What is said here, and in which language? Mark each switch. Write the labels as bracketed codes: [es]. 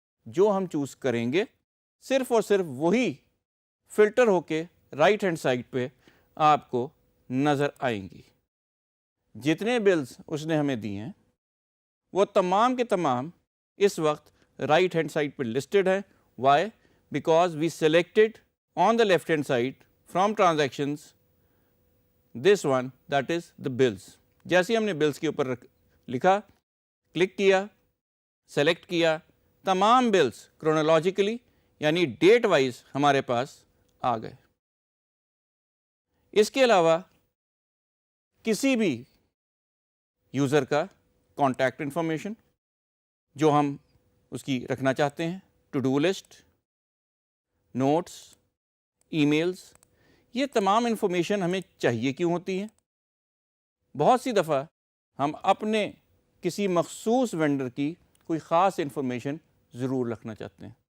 [ur] جو ہم چوز کریں گے صرف اور صرف وہی فلٹر ہو کے رائٹ ہینڈ سائڈ پہ آپ کو نظر آئیں گی. جتنے بلز اس نے ہمیں دیے ہیں وہ تمام کے تمام اس وقت رائٹ ہینڈ سائڈ پہ لسٹڈ ہیں. [en] Why? Because we selected on the left hand side from transactions this one that is the bills. [ur] جیسے ہم نے بلز کے اوپر لکھا، کلک کیا، سلیکٹ کیا، تمام بلز کرونالوجیکلی یعنی ڈیٹ وائز ہمارے پاس آ گئے. اس کے علاوہ کسی بھی یوزر کا کانٹیکٹ انفارمیشن جو ہم اس کی رکھنا چاہتے ہیں، to do list, notice, e mails, یہ تمام انفارمیشن ہمیں چاہیے کیوں ہوتی ہے؟ بہت سی دفعہ ہم اپنے کسی مخصوص وینڈر کی کوئی خاص انفارمیشن ضرور رکھنا چاہتے ہیں.